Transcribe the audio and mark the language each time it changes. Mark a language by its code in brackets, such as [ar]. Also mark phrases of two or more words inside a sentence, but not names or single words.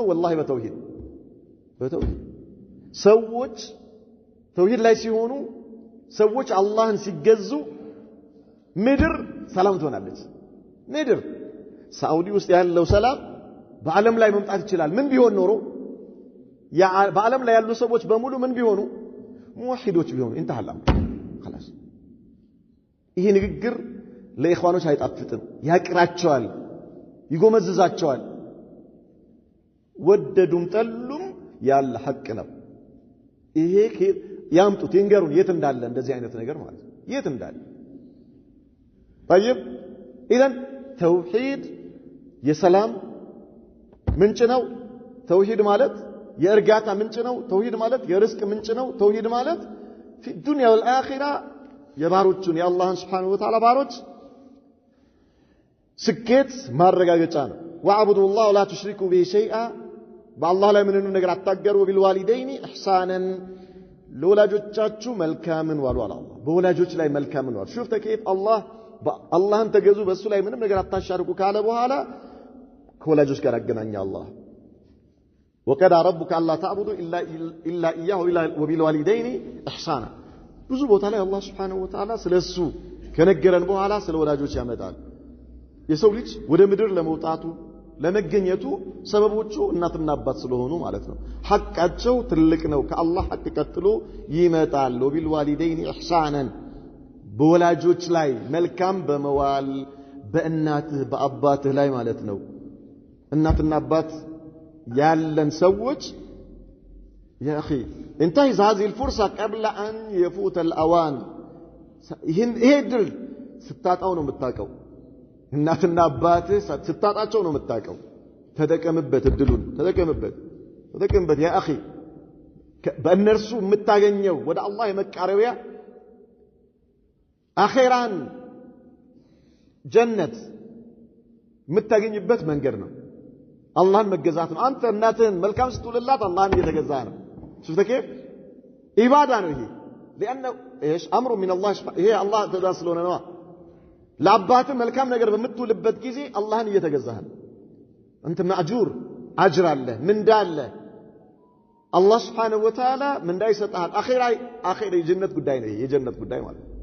[am] ወላሂ በተውሂድ ሰዎች ተውሂድ ላይ ሲሆኑ ሰዎች አላህን ሲገዙ ምድር ሰላም ትሆናለች። ምድር ሳዑዲ ውስጥ ያለው ሰላም በዓለም ላይ መምጣት ይችላል። ምን ቢሆን ኖሮ በዓለም ላይ ያሉ ሰዎች በሙሉ ምን ቢሆኑ ሙወሂዶች ቢሆኑ እንተሐላ خلاص። ይሄ ንግግር ለኢኽዋኖች አይጣፍጥም፣ ያቅራቸዋል፣ ይጎመዝዛቸዋል። ወደዱም ጠሉም ያለ ሐቅ ነው። ይሄ ያምጡት ይንገሩን የት እንዳለ እንደዚህ አይነት ነገር ማለት ነው። የት እንዳለ [ar] طيب اذا [am] ተውሂድ የሰላም ምንጭ ነው። ተውሂድ ማለት የእርጋታ ምንጭ ነው። ተውሂድ ማለት የርዝቅ ምንጭ ነው። ተውሂድ ማለት [ar] في الدنيا والآخرة [am] የባሮቹን የአላህን [ar] سبحانه وتعالى [am] ባሮች ስኬት ማረጋገጫ ነው። [ar] واعبدوا الله ولا تشركوا به شيئا [am] በአላህ ላይ ምንም ነገር አታገሩ። [ar] بالوالدين إحسانا [am] ለወላጆቻችሁ መልካምን ዋሉ አለ አላህ። በወላጆች ላይ መልካምን ዋሉ። [ar] شوف كيف [am] አላህን ተገዙ በሱ ላይ ምንም ነገር አታሻርኩ ካለ በኋላ ከወላጆች ጋር አገናኛ አላህ [ar] وقضى ربك الا تعبدوا الا اياه وبالوالدين احسانا [am] ብዙ ቦታ ላይ አላህ [ar] سبحانه و [am] Ta'ala ስለሱ ከነገረን በኋላ ስለ ወላጆች ያመጣል። የሰው ልጅ ወደ ምድር ለመውጣቱ ለመገኘቱ ሰበቦቹ እናትና አባት ስለሆኑ ማለት ነው። ሐቃቸው ትልቅ ነው። ከአላህ ሐቅ ቀጥሎ ይመጣል። [ar] وبالوالدين احسانا [am] በወላጆች ላይ መልካም በመዋል በእናትህ በአባትህ ላይ ማለት ነው። እናትና አባት ያለን ሰዎች [ar] يا أخي انتهز هذه الفرصة قبل أن يفوت الأوان [am] ይሄ ድል ስታጣው ነው የምታውቀው። እናትና አባትህ ስታጣቸው ነው የምታውቀው። ተጠቀምበት፣ እድሉን ተጠቀምበት [ar] يا أخي [am] በእነርሱ የምታገኘው ወደ አላህ የመቃረቢያ አኺራን ጀነት የምታገኝበት መንገድ ነው። አላህን መገዛት ነው። አንተ እናትህን መልካም ስትውልላት አላህን እየተገዛ ነው። [ar] شفت كيف [am] ኢባዳ ነው ይሄ [ar] لانه ايش امر من الله [am] ይሄ አላህ ትእዛዝ ስለሆነ ነው። ለአባትህ መልካም ነገር በምትውልበት ጊዜ አላህን እየተገዛህ ነው። አንተ ማእጁር አጅር አለ ምንዳ አለ። አላህ [ar] سبحانه وتعالى [am] ምንዳ ይሰጣል። አኺራ የጀነት ጉዳይ ነው። የጀነት ጉዳይ ማለት